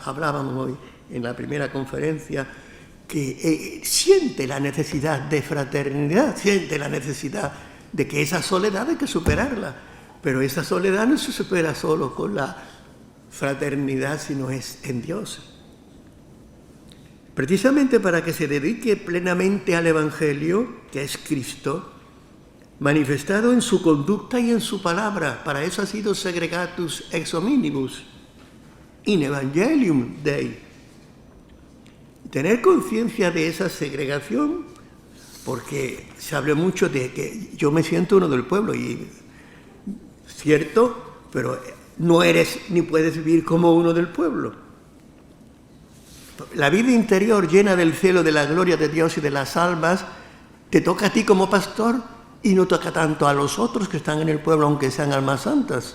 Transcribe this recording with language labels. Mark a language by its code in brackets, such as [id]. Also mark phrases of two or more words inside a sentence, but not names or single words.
[es] Hablábamos hoy en la primera conferencia que siente la necesidad de fraternidad, siente la necesidad de que esa soledad hay que superarla, pero esa soledad no se supera solo con la fraternidad, sino es en Dios. Precisamente para que se dedique plenamente al Evangelio, que es Cristo, manifestado en su conducta y en su palabra. Para eso ha sido [la] segregatus ex hominibus, in evangelium Dei. [es] Tener conciencia de esa segregación, porque se habla mucho de que yo me siento uno del pueblo, y cierto, pero no eres ni puedes vivir como uno del pueblo. La vida interior llena del celo de la gloria de Dios y de las almas te toca a ti como pastor y no toca tanto a los otros que están en el pueblo, aunque sean almas santas.